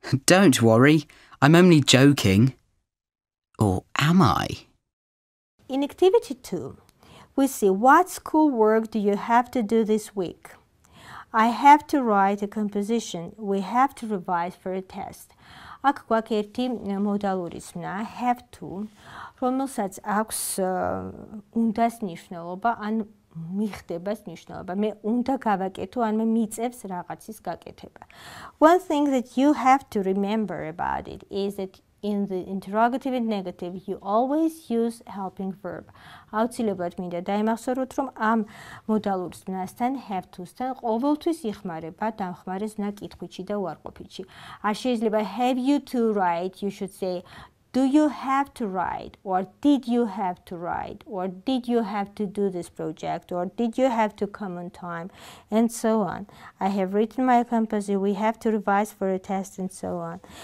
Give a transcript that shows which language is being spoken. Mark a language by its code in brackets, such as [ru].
[en] Don't worry, I'm only joking. Or am I? In activity 2, we see what schoolwork do you have to do this week? I have to write a composition. We have to revise for a test. [ka] აქ გვაქვს ერთი მოდალური ზმნა, have to, რომელსაც აქვს უნდას ნიშნულობა, ან მიხდებას ნიშნულობა. მე უნდა გავაკეთო, ან მე მიწევს რაღაცის გაკეთება. [en] One thing that you have to remember about it is that in the interrogative and negative, you always use helping verb. [ka] აუცილებლად მინდა დაიმახსოვროთ, რომ ამ მოდალურ ზმნასთან have to-სთან ყოველთვის იხმარება დამხმარე ზმნა კითხვითში და უარყოფითში. [en] არ შეიძლება have you to write, you should say do you have to write, or did you have to write, or did you have to do this project, or did you have to come on time, and so on. I have written my composition, we have to revise for a test, and so on.